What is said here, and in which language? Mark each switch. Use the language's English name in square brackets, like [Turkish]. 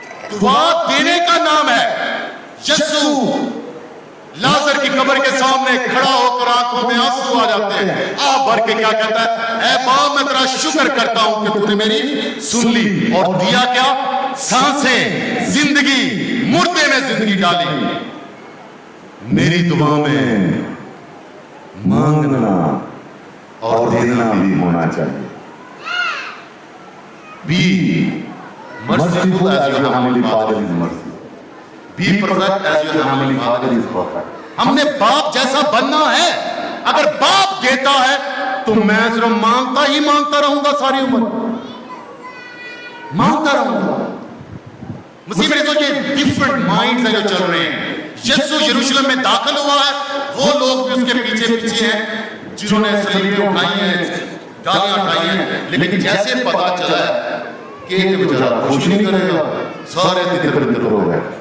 [Hindi] दुआ देने का नाम है। यीशु लाजर की कब्र के सामने खड़ा होकर आंखों में आंसू आ जाते हैं, आप भर के क्या कहता है, ऐ बाप मैं तेरा शुक्र करता हूं कि तूने मेरी सुन ली और दिया क्या, सांसें, जिंदगी, मुर्दे में जिंदगी डाली। मेरी दुआ में मांगना और देना भी होना चाहिए। [English] Be merciful as your heavenly Father is merciful. Be perfect as your heavenly Father is perfect. [Hindi] हमने बाप जैसा बनना है। अगर बाप देता है तो मैं सिर्फ मांगता ही मांगता रहूंगा, सारी उम्र मांगता रहूंगा। मसीह मेरे सोचिए डिफरेंट माइंड्स हैं जो चल रहे हैं। यीशु यरूशलेम में दाखिल हुआ है, वो लोग भी उसके पीछे पीछे हैं जिन्होंने सलीबें उठाई हैं, डालियां उठाई हैं, लेकिन जैसे पता चला कि एक बेचारा खुश नहीं करेगा, सारे तितर हो गए।